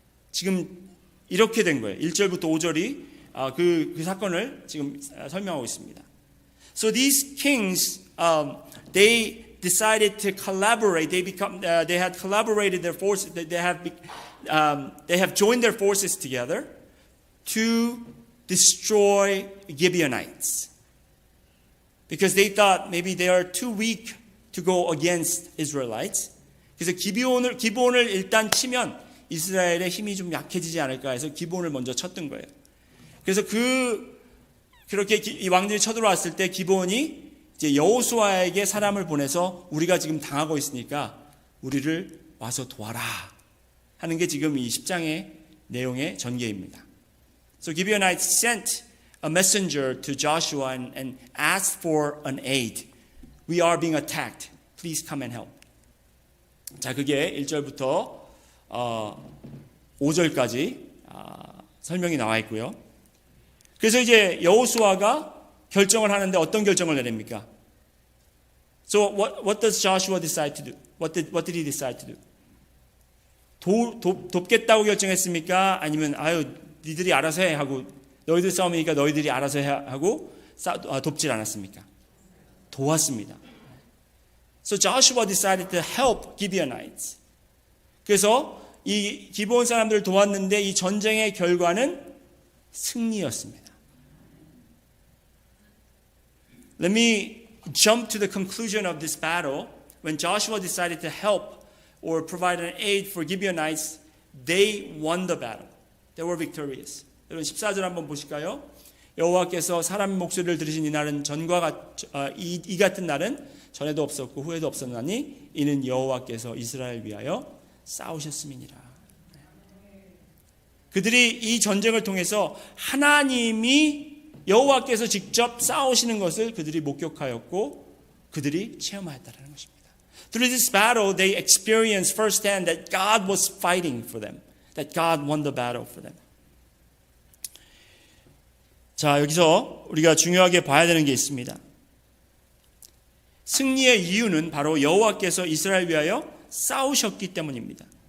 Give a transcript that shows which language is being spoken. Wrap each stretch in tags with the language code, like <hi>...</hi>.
<ko>지금 이렇게 된 거예요. 1절부터 5절이 그 사건을 지금 설명하고 있습니다.</ko> <en>So these kings, they decided to collaborate. They had collaborated their forces. They have joined their forces together to destroy Gibeonites because they thought maybe they are too weak to go against Israelites.</en> <ko>그래서 기브온을 일단 치면 이스라엘의 힘이 좀 약해지지 않을까 해서 기브온을 먼저 쳤던 거예요. 그래서 그렇게 이 왕들이 쳐들어왔을 때 기브온이 이제 여호수아에게 사람을 보내서 우리가 지금 당하고 있으니까 우리를 와서 도와라 하는 게 지금 이 10장의 내용의 전개입니다.</ko> <en>So Gibeonites sent a messenger to Joshua and asked for an aid. We are being attacked. Please come and help.</en> <ko>자, 그게 1절부터 5절까지 설명이 나와 있고요. 그래서 이제 여호수아가 결정을 하는데 어떤 결정을 내립니까?</ko> <en>So what does Joshua decide to do? What did he decide to do?</en> <ko>돕겠다고 결정했습니까? 아니면 니들이 알아서 해 하고 너희들 싸움이니까 너희들이 알아서 해 하고 돕질 않았습니까? 도왔습니다.</ko> <en>So Joshua decided to help Gibeonites.</en> <ko>그래서 이 기브온 사람들을 도왔는데 이 전쟁의 결과는 승리였습니다.</ko> <en>Let me jump to the conclusion of this battle. When Joshua decided to help or provide an aid for Gibeonites, they won the battle. They were victorious.</en> <ko>여러분 14절 한번 보실까요? 여호와께서 사람의 목소리를 들으신 이날은 이 같은 날은 전에도 없었고 후에도 없었나니 이는 여호와께서 이스라엘 위하여 싸우셨음이니라. 그들이 이 전쟁을 통해서 하나님이 여호와께서 직접 싸우시는 것을 그들이 목격하였고 그들이 체험하였다는 것입니다.</ko> <en>Through this battle, they experienced firsthand that God was fighting for them, that God won the battle for them.</en> <ko>자, 여기서 우리가 중요하게 봐야 되는 게 있습니다. 승리의 이유는 바로 여호와께서 이스라엘 위하여 싸우셨기 때문입니다.</ko>